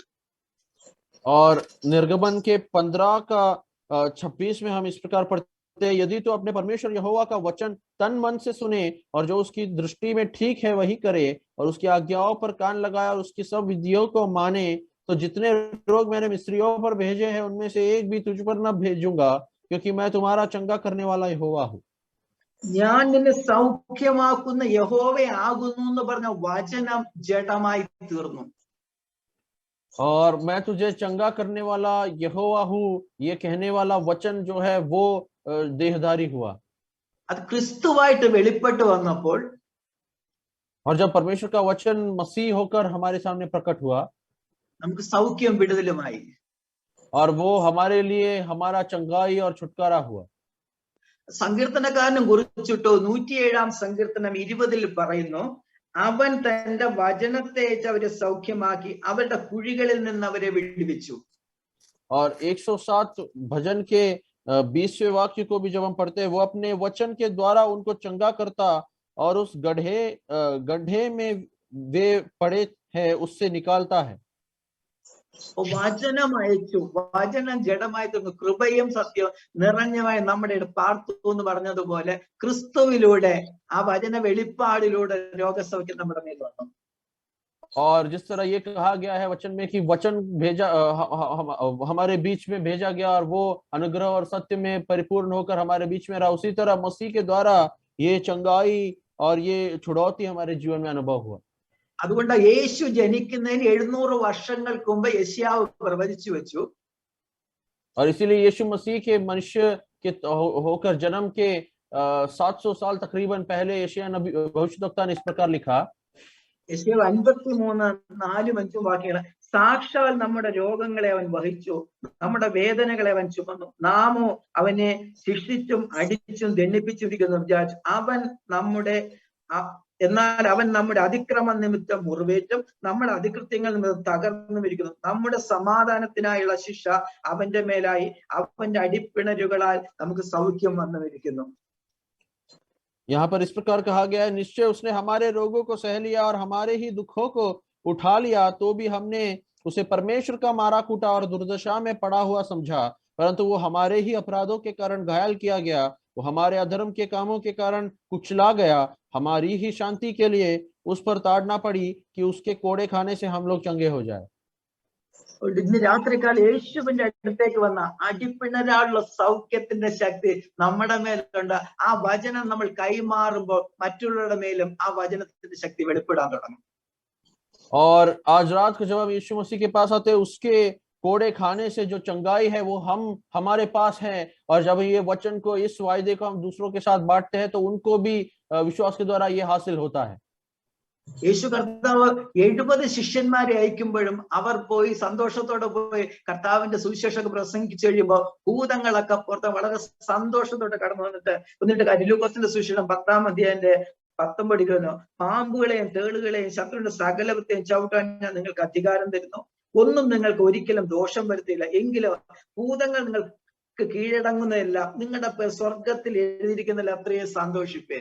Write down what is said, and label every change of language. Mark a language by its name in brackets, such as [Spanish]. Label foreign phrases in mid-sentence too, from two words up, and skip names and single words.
[Hindi] और निर्गमन के 15:26 में हम इस प्रकार पढ़ते हैं, यदि तो अपने परमेश्वर यहोवा का वचन तन मन से सुने और जो उसकी दृष्टि में ठीक है वही करे और उसकी आज्ञाओं पर कान लगाए और उसकी सब विधियों को माने, तो जितने रोग मैंने मिस्रियों पर भेजे हैं उनमें से एक भी तुझ पर न भेजूंगा, क्योंकि मैं तुम्हारा चंगा करने वाला यहोवा हूँ। [Malayalam] ഞാൻ നിന്നെ സൗഖ്യമാക്കുന്ന യഹോവയാകുന്നു എന്ന് പറഞ്ഞ വചനം ജഡമായി തീർന്നു. [Hindi] और मैं तुझे चंगा करने वाला यहोवा हूँ, ये कहने वाला वचन जो है वो देहधारी हुआ। [Malayalam] അത് ക്രിസ്തുവായിട്ട് വെളിപ്പെട്ട് വന്നപ്പോൾ [Hindi] और जब परमेश्वर का वचन मसीह होकर हमारे सामने प्रकट हुआ, [Malayalam] നമുക്ക് സൗഖ്യം വിടുതലുമായി. [Hindi] और वो हमारे लिए हमारा चंगाई और छुटकारा हुआ। [Malayalam] സങ്കീർത്തനക്കാരനും കുറിച്ചിട്ടു 107 സങ്കീർത്തനം 20 പറയുന്നു, അവൻ തന്റെ വചനത്തെ അവരെ സൗഖ്യമാക്കി അവരുടെ കുഴികളിൽ നിന്ന് അവരെ വിടുവിച്ചു. [Hindi] और 107 भजन के 20वें वाक्य को भी जब हम पढ़ते हैं, वो अपने वचन के द्वारा उनको चंगा करता और उस गड्ढे में वे पड़े हैं उससे निकालता है। [Malayalam] വചനം അയച്ചു, വചനം ജഡമായി തീർന്നു, കൃപയും സത്യവും നിറഞ്ഞമായി നമ്മുടെ പാർത്തു എന്ന് പറഞ്ഞതുപോലെ ക്രിസ്തുവിലൂടെ ആ വചന വെളിപ്പാടിലൂടെ രോഗസൗഖ്യം നമ്മുടെ മേൽ വന്നു. [Hindi] और जिस तरह ये कहा गया है वचन में कि वचन भेजा हमारे बीच में भेजा गया और वो अनुग्रह और सत्य में परिपूर्ण होकर हमारे बीच में रहा, उसी तरह मसीह के द्वारा ये चंगाई और ये छुड़ौती हमारे जीवन में अनुभव हुआ। [Malayalam] അതുകൊണ്ട് യേശു ജനിക്കുന്നതിന് 700 വർഷങ്ങൾക്ക് മുമ്പ് യശയാവ് പ്രവചിച്ചു വെച്ചു. [Hindi] और इसीलिए यीशु मसीह के मनुष्य के होकर जन्म के 700 साल तकरीबन पहले यशायाह नबी भविष्यद्वक्ता ने इस प्रकार लिखा। [Malayalam] യശയാവ് 53:4-5 വാക്യങ്ങൾ, സാക്ഷാൽ നമ്മുടെ രോഗങ്ങളെ അവൻ വഹിച്ചു, നമ്മുടെ വേദനകളെ അവൻ ചുമന്നു, നാമോ അവനെ ശിക്ഷിച്ചും അടിച്ചും ദണ്ഡിപ്പിച്ചിരിക്കുന്നു വിചാരിച്ചു. എന്നാൽ അവൻ നമ്മുടെ അതിക്രമ നിമിത്തം മുറിവേറ്റും നമ്മുടെ അതികൃത്യങ്ങൾ നിമിത്തം തകർന്നും ഇരിക്കുന്നു. നമ്മുടെ സമാധാനത്തിനായുള്ള ശിക്ഷ അവന്റെ മേലായി, അവന്റെ അടിപ്പിണരുകളാൽ നമുക്ക് സൗഖ്യം വന്നുമിരിക്കുന്നു. [Hindi] यहाँ पर इस प्रकार कहा गया है, निश्चय उसने हमारे रोगों को सह लिया और हमारे ही दुखों को उठा लिया, तो भी हमने उसे परमेश्वर का मारा कूटा और दुर्दशा में पड़ा हुआ समझा, परंतु वो हमारे ही अपराधों के कारण घायल किया गया, वो हमारे अधर्म के कामों के कारण कुचला गया, हमारी ही शांति के लिए उस पर ताड़ना पड़ी कि उसके कोड़े खाने से हम लोग चंगे हो जाए। [Malayalam] ഇന്ന് രാത്രികാലം യേശുവിന്റെ അടുത്തേക്ക് വന്ന അടിപ്പിണരാളുള്ള സൗഖ്യത്തിന്റെ ശക്തി നമ്മുടെ മേലുണ്ട്. ആ വചനം നമ്മൾ കൈമാറുമ്പോൾ മറ്റുള്ളവരുടെ മേലും ആ വചനത്തിന്റെ ശക്തി വെളിപ്പെടാൻ തുടങ്ങും. [Hindi] और आज रात को जब हम यीशु मसीह के पास आते हैं, उसके कोड़े खाने से जो चंगाई है वो हमारे पास है, और जब ये वचन को, इस वायदे को हम दूसरों के साथ बांटते हैं तो उनको भी विश्वास के द्वारा ये हासिल होता है। [Malayalam] യേശു കർത്താവ് 70 ശിഷ്യന്മാരെ അയക്കുമ്പോഴും അവർ പോയി സന്തോഷത്തോടെ പോയി കർത്താവിന്റെ സുവിശേഷം പ്രസംഗിച്ചു കഴിയുമ്പോൾ ഭൂതങ്ങളൊക്കെ പുറത്ത് വളരെ സന്തോഷത്തോടെ കടന്നു വന്നിട്ട് ലൂക്കോസിന്റെ സുവിശേഷം 10-19 പാമ്പുകളെയും തേളുകളെയും ശത്രുവിന്റെ സകലത്തെയും ചവിട്ടാൻ ഞാൻ നിങ്ങൾക്ക് അധികാരം തരുന്നു, ഒന്നും നിങ്ങൾക്ക് ഒരിക്കലും ദോഷം വരുത്തില്ല, എങ്കിലും ഭൂതങ്ങൾ നിങ്ങൾക്ക് കീഴടങ്ങുന്നതല്ല, നിങ്ങളുടെ പേർ സ്വർഗത്തിൽ എഴുതിയിരിക്കുന്നതിൽ അത്രയും സന്തോഷിപ്പേ.